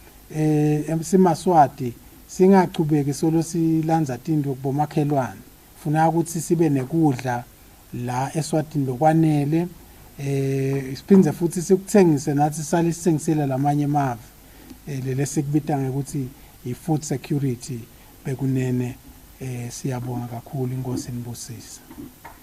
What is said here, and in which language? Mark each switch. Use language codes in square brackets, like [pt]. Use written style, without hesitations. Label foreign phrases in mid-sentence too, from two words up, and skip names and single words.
[ss] simaswati singachubeki solo silanza tinto kubomakhelwane funa ukuthi sibe nekudla la Eswatini lokwanele siphindze futhi sikuthengise nathi sale sithengisela lamanye emave lele sikubita ngekuthi i- [en] food security [ss] bekunene siyabonga kakhulu inkosi nibusisa.